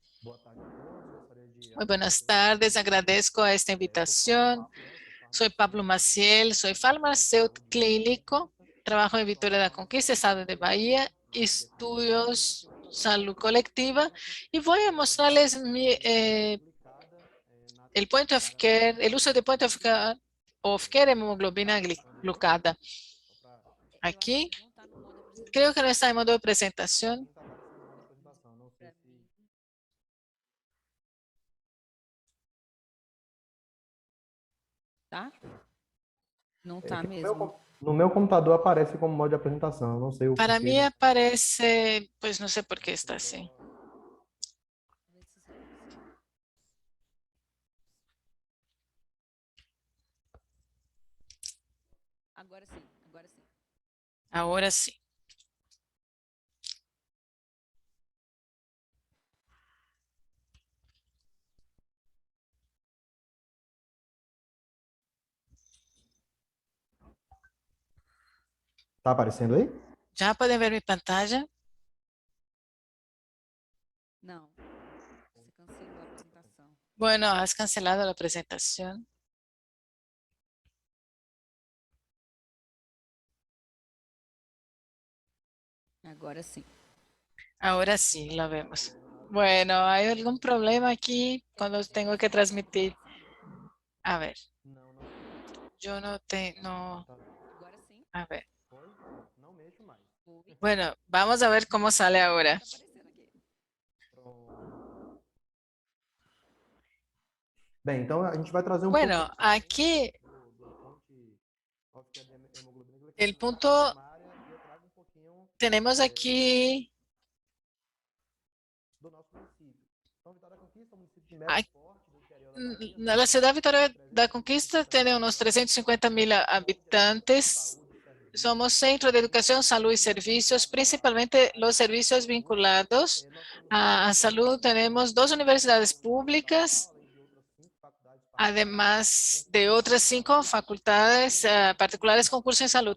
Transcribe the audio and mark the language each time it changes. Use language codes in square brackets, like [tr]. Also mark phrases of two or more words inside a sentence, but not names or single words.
[es] Muy buenas tardes, agradezco a esta invitación. Soy Pablo Maciel, soy farmacéutico clínico, trabajo en Vitória da Conquista, estado de Bahía, estudios salud colectiva y voy a mostrarles el [en] point of care, [es] el uso de [en] point of care [es] hemoglobina glucada. Aquí, creo que no está en modo de presentación. [pt] Tá? Não tá [es] No [pt] mesmo. no meu computador aparece como modo de apresentação, não sei o [es] Para [pt] porquê. [es] mí aparece, pues no sé por qué está así. [pt] Agora sim, agora sim. [es] Ahora sí. [pt] Tá aparecendo aí? [es] ¿Ya pueden ver mi pantalla? [pt] Não. Você cancelou a apresentação. [es] Bueno, has cancelado la presentación. [pt] Agora sim. [es] Ahora sí, la vemos. Bueno, ¿hay algún problema aquí cuando tengo que transmitir? A ver, yo no tengo, [pt] Agora sim. [es] a ver. [pt] Não mexo mais. [es] Bueno, vamos a ver cómo sale ahora. [pt] Tá aparecendo aqui. Bem, então a gente vai trazer um [es] Bueno, [pt] pouco [es] aquí el punto, tenemos aquí, [pt] do nosso município. Então, Vitória da Conquista é um município de Ai, médio porte do interior da Bahia. [es] la ciudad de Victoria da Conquista tiene unos 350.000 habitantes. Somos centro de educación, salud y servicios, principalmente los servicios vinculados a salud. Tenemos 2 universidades públicas, además de otras 5 facultades particulares con curso en salud.